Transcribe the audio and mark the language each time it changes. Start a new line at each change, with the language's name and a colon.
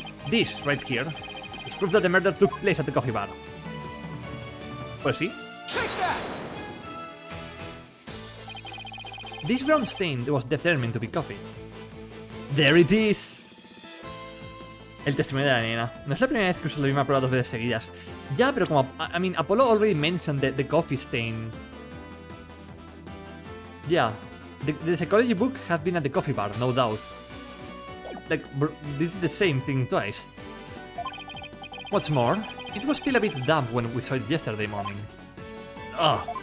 English: This, right here, is proof that the murder took place at the coffee bar.
Spanish: Pues sí.
English: This brown stain was determined to be coffee. There it is!
Spanish: El testimonio de la nena. No es la primera vez que uso la misma prueba 2 veces seguidas. Ya, pero como...
English: I mean, Apollo already mentioned the coffee stain. Yeah. The psychology book has been at the coffee bar, no doubt. Like, this is the same thing twice. What's more, it was still a bit damp when we saw it yesterday morning. Ugh.